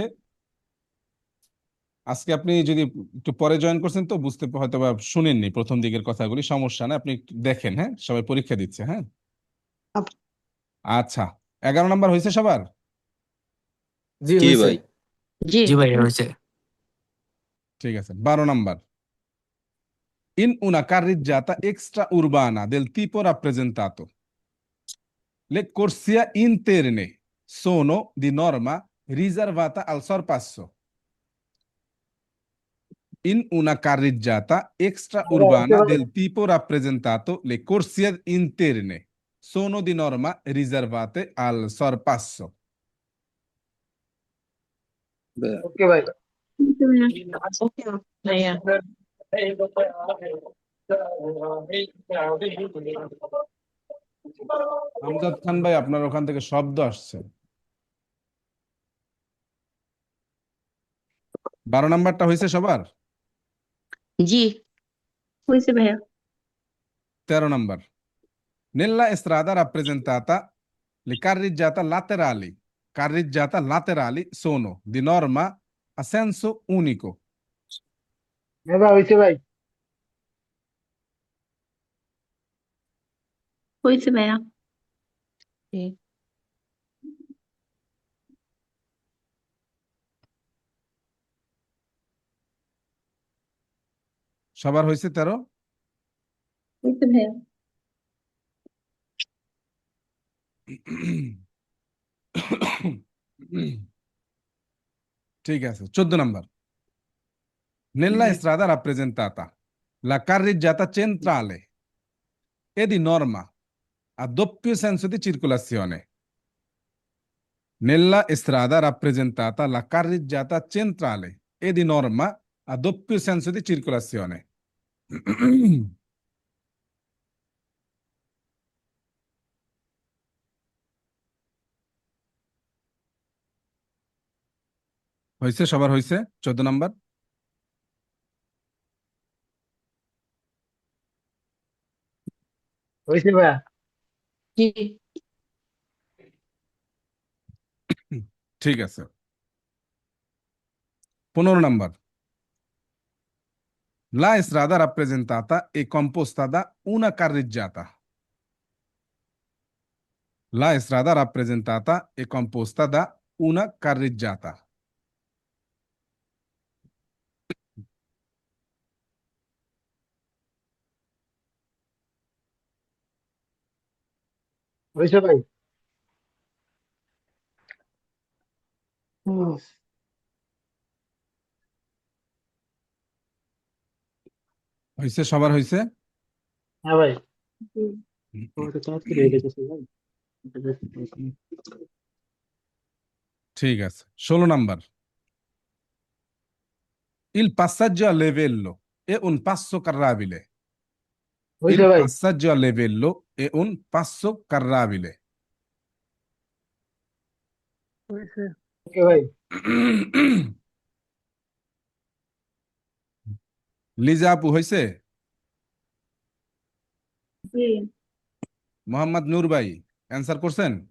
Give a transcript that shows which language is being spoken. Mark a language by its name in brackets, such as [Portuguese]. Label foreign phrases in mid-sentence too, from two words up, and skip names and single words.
[Bangla] হ্যাঁ, সবাই পরীক্ষা দিচ্ছে, আজকে আপনি যদি একটু পরে জয়েন করছেন তো বুঝতে হয়তো বা শুনেননি প্রথম দিকের কথাগুলি, সমস্যা না, আপনি একটু দেখেন। হ্যাঁ, সবাই পরীক্ষা দিচ্ছে। হ্যাঁ, আপ- আচ্ছা, 11 নম্বর হয়েছে সবার? জি ভাই জি জি ভাই হয়েছে। ঠিক আছে। 12 নম্বর, [Italian] in una carreggiata extra urbana del tipo rappresentato, le corsie interne sono di norma riservata al sorpasso. In una carreggiata extraurbana del tipo rappresentato, le corsie interne sono di norma riservate al sorpasso. [Bangla] ওকে ভাই হয়েছে ভাইয়া। ভাইয়া আমজাদ খান ভাই, আপনার ওখান থেকে শব্দ আসছে। 12 নম্বরটা হয়েছে সবার? জি হয়েছে ভাইয়া। 13 নম্বর, [Italian] nella strada rappresentata, le carreggiate laterali sono di norma a senso unico. [Bangla] হ্যাঁ ভাই হয়েছে ভাই হয়েছে ভাইয়া। জি সবার হয়েছে 13? হয়েছে ভাইয়া। ঠিক আছে। 14 নম্বর, [Italian] nella strada rappresentata, la carreggiata centrale è di norma a doppio senso di circolazione. Nella strada rappresentata, la carreggiata centrale è di norma a doppio senso di circolazione. [Bangla] হয়েছে সবার? হয়েছে 14 নম্বর? হয়েছে ভাইয়া জি ঠিক আছে। 15 নম্বর, [Italian] la strada rappresentata è composta da una carreggiata. La strada rappresentata è composta da una carreggiata. [Bangla] হয়েছে ভাই হুম, হয়েছে সবার? হয়েছে? হ্যাঁ ভাই জি আমার তো তাড়াতাড়ি হয়ে গেছে ভাই ঠিক আছে। 16 নম্বর, [Italian] il passaggio a livello è un passo carrabile. [Bangla] হয়েছে [Italian] Il [Bangla] ভাই [Italian] passaggio a livello è un passo carrabile. [Bangla] ওকে ভাই লিজা আপু হয়েছে? জি মোহাম্মদ নূর ভাই অ্যান্সার করছেন?